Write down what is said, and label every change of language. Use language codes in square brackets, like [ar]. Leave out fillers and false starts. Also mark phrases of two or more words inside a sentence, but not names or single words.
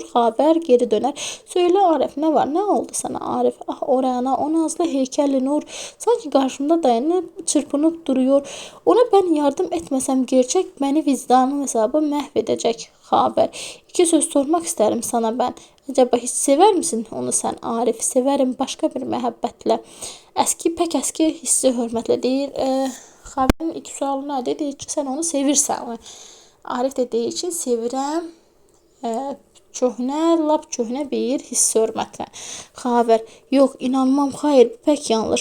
[az] Xavər geri dönər. Söylə Arif, nə var? Nə oldu sana Arif? Ah, o Rəna, o nazlı heykəlli Nur sanki qarşımda dayanıb, çırpınıb duruyor. Ona ben yardım etməsəm gerçək məni vicdanım hesabı məhv edəcək. Xavər, iki söz sormaq istərim sana ben. [tr] Acaba hiç sever misin onu sen Arif? Severim başka bir məhəbbətlə. [az] Əski, pək əski hissi hörmətlə deyir. Xavərin iki sualı nədir? Deyir ki, sən onu sevirsən. Arif de deyir ki, sevirəm, köhnə, lap köhnə bir hissi hörmətlə. Xavər, yox, inanmam, xayır, pək yanlış.